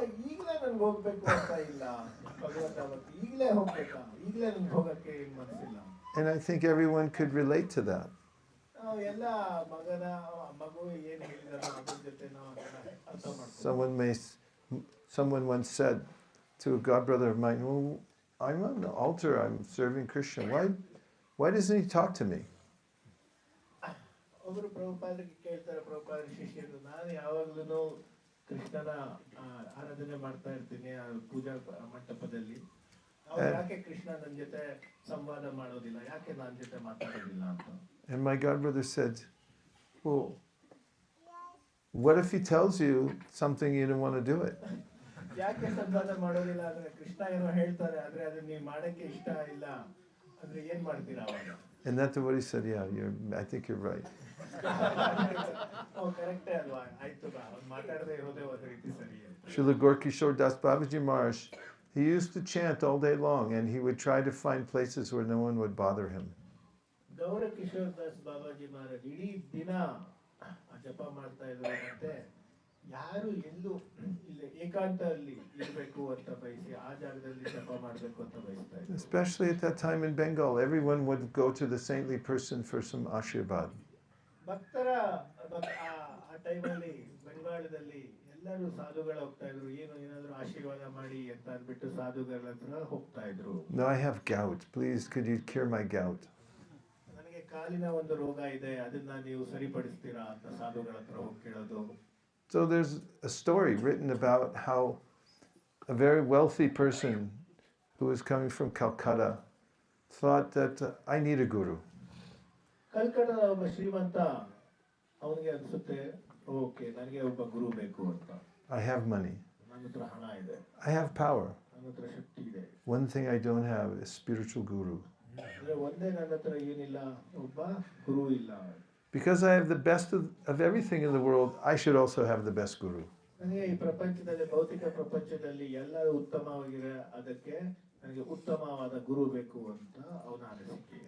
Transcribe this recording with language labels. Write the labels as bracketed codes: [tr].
[kn] ಈಗಲೇ ನನ್ಗೆ ಹೋಗ್ಬೇಕು ಅಂತ ಇಲ್ಲ ಭಗವಂತ ಅವತ್ತು ಈಗಲೇ ಹೋಗ್ಬೇಕಾ ಈಗಲೇ ನನ್ಗೆ ಹೋಗಕ್ಕೆ ಏನ್ ಮನಸ್ಸಿಲ್ಲ. [en] And I think everyone could relate to that. [kn] ಎಲ್ಲ ಮಗನ ಮಗು ಏನ್ ಹೇಳಿದಾರೋ ಅದ್ರ ಜೊತೆ ನಾವು ಅರ್ಥ ಮಾಡ್ತೀವಿ. [en] Someone once said to a god brother of mine, well, I'm on the altar, I'm serving Krishna. Why doesn't he talk to me? [kn] ಒಬ್ಬರು ಪ್ರಭುಪಾದರಿಗೆ ಕೇಳ್ತಾರೆ, ಪ್ರಭುಪಾದ ಶಿಷ್ಯರು, ನಾನು ಯಾವಾಗ್ಲೂ ಕೃಷ್ಣನ ಆರಾಧನೆ ಮಾಡ್ತಾ ಇರ್ತೀನಿ ಆ ಪೂಜಾ ಮಂಟಪದಲ್ಲಿ, ಯಾಕೆ ಕೃಷ್ಣ ನನ್ನ ಜೊತೆ ಸಂವಾದ ಮಾಡೋದಿಲ್ಲ, ಯಾಕೆ ನನ್ನ ಜೊತೆ ಮಾತಾಡೋದಿಲ್ಲ ಅಂತ. [en] And my god brother said, well, what if he tells you something you don't want to do it? [kn] ಯಾಕೆ ಸಂವಾದ ಮಾಡೋದಿಲ್ಲ ಅಂದ್ರೆ ಕೃಷ್ಣ ಏನೋ ಹೇಳ್ತಾರೆ ಆದ್ರೆ ಅದನ್ನ ನೀವು ಮಾಡಕ್ಕೆ ಇಷ್ಟ ಇಲ್ಲ ಅಂದ್ರೆ ಏನ್ ಮಾಡ್ತೀರಾ ಅವಾಗ? [en] And that's what he said. Yeah, I think you're right. [kn] ಕರೆಕ್ಟೇ ಅಲ್ವಾ, ಆಯ್ತು ಬಾ ಅವ್ನು ಮಾತಾಡದೆ ಇರೋದೇ ಒಂದು ರೀತಿ ಸರಿ. [en] Srila Gorkishore Das Babaji Maharaj, he used to chant all day long, and he would try to find places where no one would bother him. [kn] ಗೌರ ಕಿಶೋರ್ ದಾಸ್ ಬಾಬಾಜಿ ಮಹಾರಾಜ್ ಇಡೀ ದಿನ ಜಪ ಮಾಡ್ತಾ ಇದ್ರು, ಮತ್ತೆ ಯಾರು ಎಲ್ಲೂ ಇಲ್ಲ ಏಕಾಂತದಲ್ಲಿ ಇರಬೇಕು ಅಂತ ಬಯಸಿ ಆ ಜಾಗದಲ್ಲಿ ಜಪ ಮಾಡಬೇಕು ಅಂತ ಬಯಸ್ತಾ ಇದ್ರು. [en] Especially at that time in Bengal, everyone would go to the saintly person for some ashirvad. [kn] ಭಕ್ತರ ಆ ಟೈಮಲ್ಲಿ ಬೆಂಗಾಳದಲ್ಲಿ ಎಲ್ಲರೂ ಸಾಧುಗಳು ಹೋಗ್ತಾ ಇದ್ರು, ಏನಾದ್ರು ಆಶೀರ್ವಾದ ಮಾಡಿ ಅಂತ ಅಂದ್ಬಿಟ್ಟು ಸಾಧುಗಳ ಹತ್ರ ಹೋಗ್ತಾ ಇದ್ರು. [en] No, I have gout. Please, could you cure my gout? [kn] ನನಗೆ ಕಾಲಿನ ಒಂದು ರೋಗ ಇದೆ, ಅದನ್ನ ನೀವು ಸರಿಪಡಿಸ್ತೀರಾ ಅಂತ ಸಾಧುಗಳ ಹತ್ರ ಹೋಗಿ ಕೇಳೋದು. [en] So there's a story written about how a very wealthy person who was coming from Calcutta thought that I need a guru. [kn] ಕಲ್ಕಟ್ಟಾದ ಒಬ್ಬ ಶ್ರೀಮಂತ ಅವನಿಗೆ ಅನ್ಸುತ್ತೆ, ಓಕೆ ನನಗೆ ಒಬ್ಬ ಗುರು ಬೇಕು ಅಂತ. [en] I have money. [kn] ನನ್ನ ಹತ್ರ ಹಣ ಇದೆ. [en] I have power. [kn] ನನ್ನ ಹತ್ರ ಶಕ್ತಿ ಇದೆ. [en] One thing I don't have is spiritual guru. [kn] ಅಂದ್ರೆ ಒಂದೇ ನನ್ನ ಹತ್ರ ಏನಿಲ್ಲ, ಒಬ್ಬ ಗುರು ಇಲ್ಲ. [en] Because I have the best of everything in the world, I should also have the best guru. [kn] ನನಗೆ ಈ ಪ್ರಪಂಚದಲ್ಲಿ ಭೌತಿಕ ಪ್ರಪಂಚದಲ್ಲಿ ಎಲ್ಲ ಉತ್ತಮವಾಗಿದೆ, ಅದಕ್ಕೆ ನನಗೆ ಉತ್ತಮವಾದ ಗುರು ಬೇಕು ಅಂತ ಅವನ ಅನಿಸಿಕೆ.